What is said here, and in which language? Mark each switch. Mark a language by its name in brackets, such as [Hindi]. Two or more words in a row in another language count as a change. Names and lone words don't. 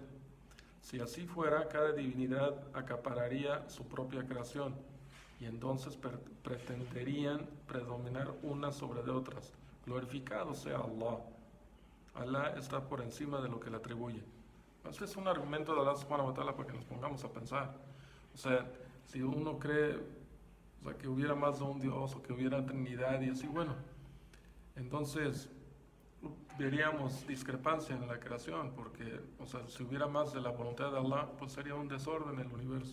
[Spanish] Si así fuera, cada divinidad acapararía su propia creación y entonces pretenderían predominar unas sobre de otras. Glorificado sea Allah. Allah está por encima de lo que le atribuye. Este es un argumento de Allah [Arabic] سبحانه وتعالى [Spanish] para que nos pongamos a pensar. O sea, si uno cree, o sea, que hubiera más de un Dios o que hubiera Trinidad y así, bueno, entonces veríamos discrepancia en la creación, porque, o sea, si hubiera más de la voluntad de Allah, pues sería un desorden en el universo.